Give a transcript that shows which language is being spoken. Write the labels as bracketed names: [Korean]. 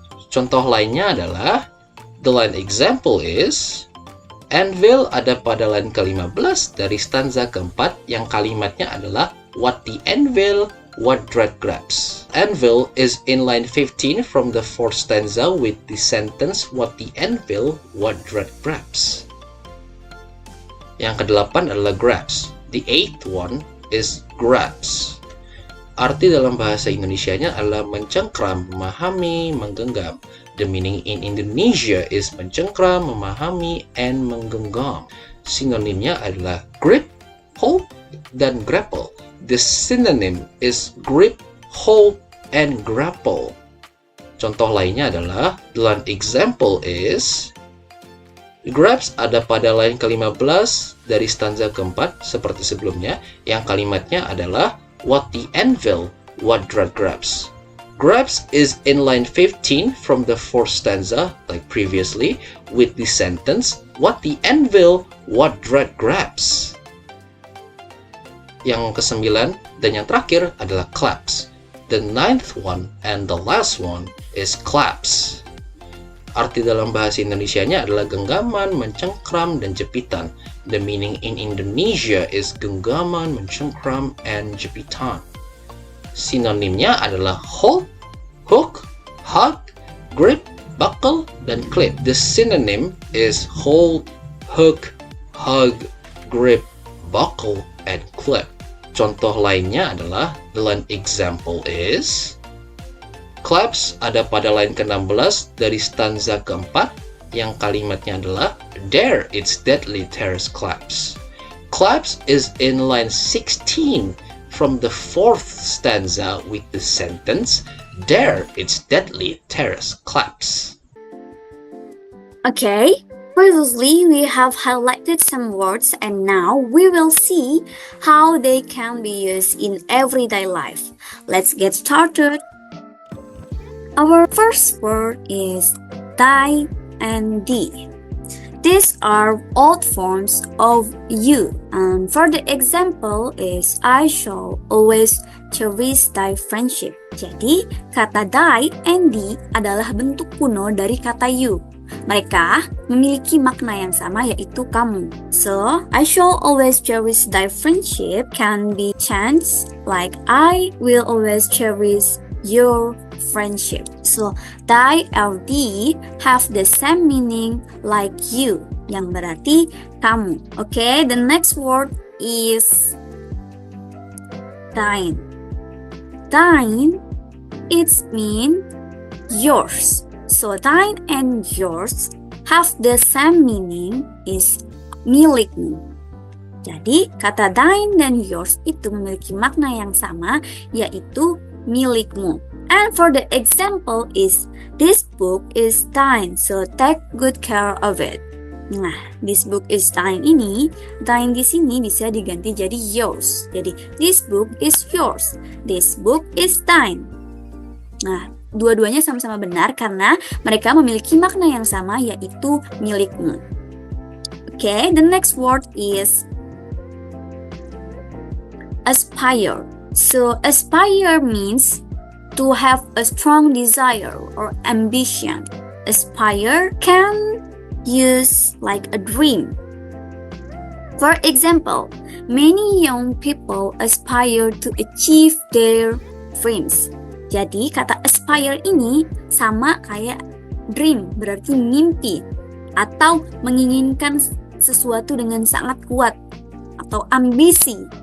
[Indonesian] Contoh lainnya adalah, [English] the line example is, [Indonesian] anvil ada pada line ke-15 dari stanza keempat yang kalimatnya adalah [English] what the anvil, what dread grabs. Anvil is in line 15 from the fourth stanza with the sentence what the anvil, what dread grabs. [Indonesian] Yang kedelapan adalah grabs. [English] The eighth one is grabs. [Indonesian] Arti dalam bahasa Indonesianya adalah mencengkram, memahami, menggenggam. [English] The meaning in Indonesia is mencengkram, memahami, and menggenggam. [Indonesian] Sinonimnya adalah grip, hold, dan grapple. [English] The synonym is grip, hold, and grapple. [Indonesian] Contoh lainnya adalah, [English] the line example is, [Indonesian] grabs ada pada line ke-15 dari stanza keempat seperti sebelumnya, yang kalimatnya adalah, [English] what the anvil, what Dread grabs. Grabs is in line 15 from the fourth stanza, like previously, with the sentence, what the anvil, what Dread grabs. [Indonesian] Yang ke-9 dan yang terakhir adalah claps. [English] The ninth one and the last one is claps. [Indonesian] Arti dalam bahasa Indonesianya adalah genggaman, mencengkram, dan jepitan. [English] The meaning in Indonesia is genggaman, mencengkram, and jepitan. [Indonesian] Sinonimnya adalah hold, hook, hug, grip, buckle, dan clip. [English] The synonym is hold, hook, hug, grip, buckle, and clip. [Indonesian] Contoh lainnya adalah, [English] the line example is, [Indonesian] claps ada pada line ke-16 dari stanza keempat, yang kalimatnya adalah, [English] there its deadly terrorist claps. Claps is in line 16 from the fourth stanza with the sentence, there its deadly terrorist claps. Okay, previously we have highlighted some words and now we will see how they can be used in everyday life. Let's get started. Our first word is die and thee. These are old forms of you. And for the example is I shall always cherish thy friendship. [Indonesian] Jadi kata die and thee adalah bentuk kuno dari kata you. Mereka memiliki makna yang sama yaitu kamu. [English] So, I shall always cherish thy friendship can be changed like I will always cherish your friendship. So, thy or thee have the same meaning like you, [Indonesian] yang berarti kamu. [English] Okay, the next word is thine. Thine, it's mean yours. So, thine and yours have the same meaning is milikmu. [Indonesian] Jadi, kata thine dan yours itu memiliki makna yang sama, yaitu milikmu. [English] And for the example is, this book is thine, so take good care of it. [Indonesian] Nah, [English] this book is thine [Indonesian] ini, thine di sini bisa diganti jadi yours. [English] Jadi, this book is yours, this book is thine. [Indonesian] Nah, dua-duanya sama-sama benar karena mereka memiliki makna yang sama yaitu milikmu. [English] Okay, the next word is aspire. So aspire means to have a strong desire or ambition. Aspire can use like a dream. For example, many young people aspire to achieve their dreams. [Indonesian] Jadi kata aspire ini sama kayak dream, berarti mimpi atau menginginkan sesuatu dengan sangat kuat atau ambisi.